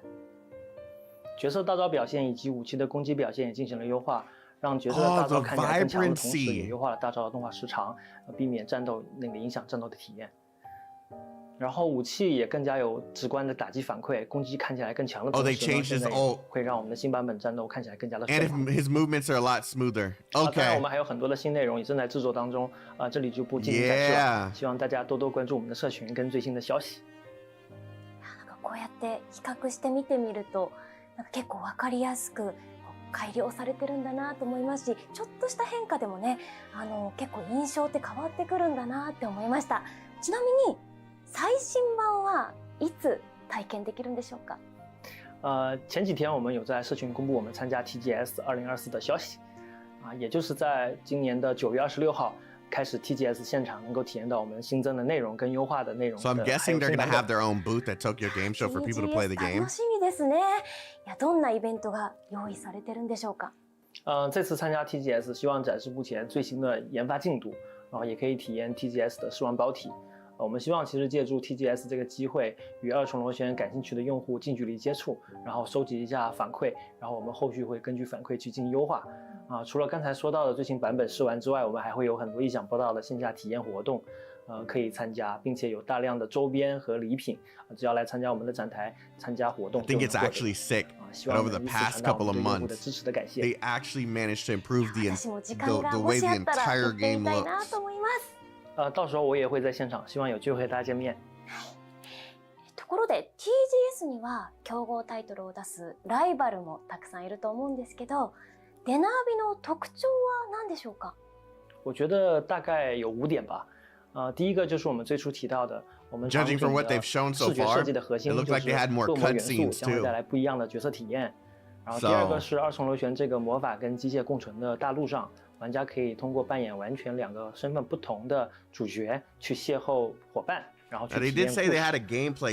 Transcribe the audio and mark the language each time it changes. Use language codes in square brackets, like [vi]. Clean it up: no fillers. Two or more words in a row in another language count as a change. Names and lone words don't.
[zh] 角色大招表现以及武器的攻击表现也进行了优化，让角色的大招看起来更强的同时，也优化了大招的动画时长，避免战斗影响战斗的体验。然后武器也更加有直观的打击反馈，攻击看起来更强的同时会让我们的新版本战斗看起来更加的顺畅。 [en] And his movements are a lot smoother. Okay. [zh] 当然我们还有很多的新内容也正在制作当中这里就不进行展示了。希望大家多多关注我们的社群跟最新的消息。 [ja] なんかこうやって比較して見てみると、なんか結構わかりやすく改良されてるんだなと思いますし、ちょっとした変化でもね、結構印象って変わってくるんだなって思いました。ちなみに最新版はいつ体験できるんでしょうか？ [zh] 前几天我们有在社群公布我们参加 TGS 2024的消息也就是在今年的9月26号开始 TGS 现场能够体验到我们新增的内容跟优化的内容。 [en] So I'm guessing they're going to have their own booth at Tokyo Game Show for people to play the game. [ja] 楽しみですね。いや、どんなイベントが用意されてるんでしょうか？ [zh] 这次参加 TGS 希望展示目前最新的研发进度，然后也可以体验 TGS 的试玩包体。我们希望其实借助 TGS 这个机会，与二重螺旋感兴趣的用户近距离接触，然后收集一下反馈，然后我们后续会根据反馈去进行优化。除了刚才说到的最新版本试玩之外，我们还会有很多意想不到的线下体验活动，可以参加，并且有大量的周边和礼品，只要来参加我们的展台参加活动。 [en] I think it's actually sick. But over the past couple of months, they actually managed to improve the way the entire game looks. [zh] 到时候我也会在现场，希望有机会和大家见面。 [ja] ところで TGS には競合タイトルを出すライバルもたくさんいると思うんですけど、デナービの特徴は何でしょうか？ [zh] 我觉得大概有5点吧。第一个就是我们最初提到的，我们场景的视觉设计的核心就是各模元素将会带来不一样的角色体验。然后第二个是二重螺旋这个魔法跟机械共存的大陆上，玩家可以通过扮演完全2个身份不同的主角去邂邂伙伴，然后去体验故事。